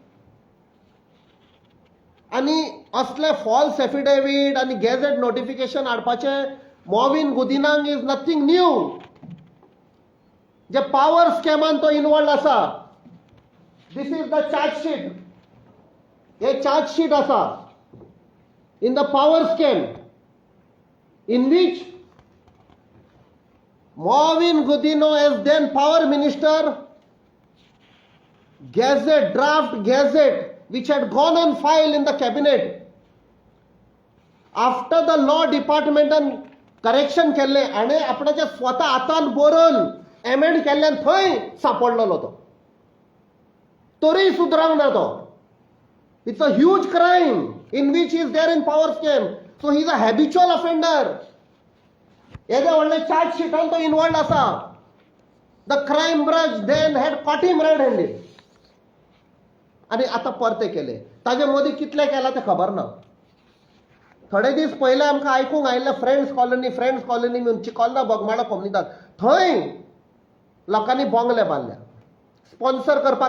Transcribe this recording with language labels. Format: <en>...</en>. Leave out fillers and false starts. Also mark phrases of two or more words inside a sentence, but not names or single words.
<kok>आनी असले</kok> <en>false affidavit</en> <kok>आनी</kok> <en>gazette notification</en> <kok>हाडपाचे मॉविन गुदिनांग</kok> <en>is nothing new.</en> <kok>जे पॉवर स्कॅमान तो इन्वॉल्ड आसा.</kok> <en>This is the chargesheet.</en> <kok>हे चार्जशीट आसा</kok> <en>in the power scam in which Marvin Gudino as then power minister draft gazette which had gone on file in the cabinet after the law department and correction</en> <kok>केले आणि आपणाच्या स्वतः हातान बरोवन एमेंड केल्ल्यान थंय सापडलेलो तो. तरी सुधरांक ना तो.</kok> <en>It's a huge crime in which is there in power scam. So he is a habitual offender.</en> <kok>येदे व्हडले चार्ज शीटान तो इन्वॉल्ड आसा.</kok> <en>The Crime Branch then had caught him red handed.</en> <kok>आनी आतां परते केले. ताजे मदीं कितले केला ते खबर ना. थोडे दीस पयले आमकां आयकूंक आयिल्ले फ्रेंड्स कॉलनी म्हणून चिकोलना बोगमाळो कोमनिदाद थंय लोकांनी बोंगले बांदल्या स्पॉन्सर करपाक.</kok>